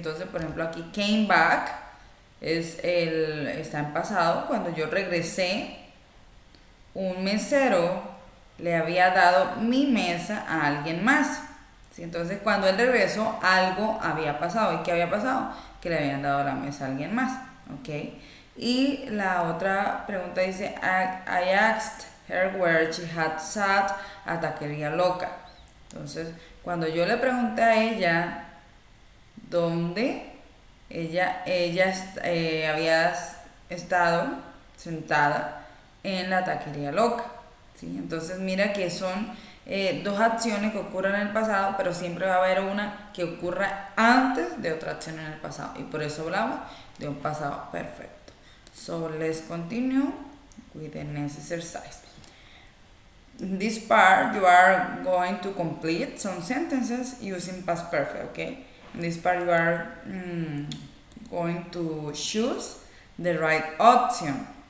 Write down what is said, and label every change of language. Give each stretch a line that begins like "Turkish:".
Spanish: Entonces, por ejemplo, aquí
English: came back
Spanish: está en pasado. Cuando yo regresé, un mesero le había dado mi mesa a alguien más, ¿sí? Entonces, cuando él regresó, algo había pasado. ¿Y qué había pasado? Que le habían dado la mesa a alguien más, ¿ok? Y la otra pregunta dice,
English: I asked her where she had sat at Taqueria Loca.
Spanish: Entonces, cuando yo le pregunté a ella dónde ella había estado sentada en la Taqueria Loca, ¿sí? Entonces mira que son 2 acciones que ocurren en el pasado, pero siempre va a haber una que ocurra antes de otra acción en el pasado, y por eso hablamos de un pasado perfecto.
English: So let's continue with the next exercise. In this part, you are going to complete some sentences using past perfect, okay? In this part, you are going to choose the right option.